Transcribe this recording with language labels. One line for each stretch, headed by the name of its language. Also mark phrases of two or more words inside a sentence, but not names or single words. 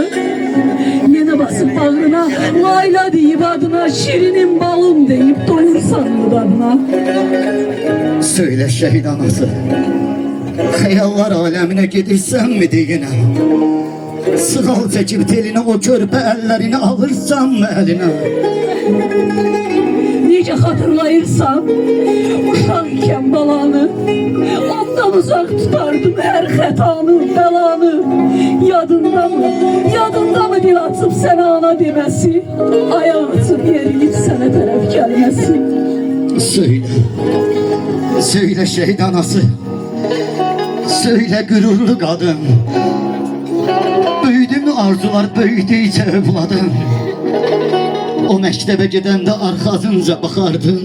Turkish: Yine basıp bağrına layla deyip adına, şirinim balım deyip doyursan mı dadına? Söyle şehit anası. Hayallar alemine gidirsen mi diyine? Sıgal çekip teline o körpe ellerini alırsan mı eline?
Azerbaijani: Necə hatırlayırsam uşaq ikən balanı, ondan uzak tutardım her xətanı, bəlanı. Yadında mı dil açıp sənə ana deməsi, ayağı açıp yeriyip sənə tərəf gəlməsi?
Turkish: Söyle şehit anası. Söyle gururlu kadın. Büyüdü mü arzular, büyüdüyse evladın. O mektebe gidende arkasınca bakardın.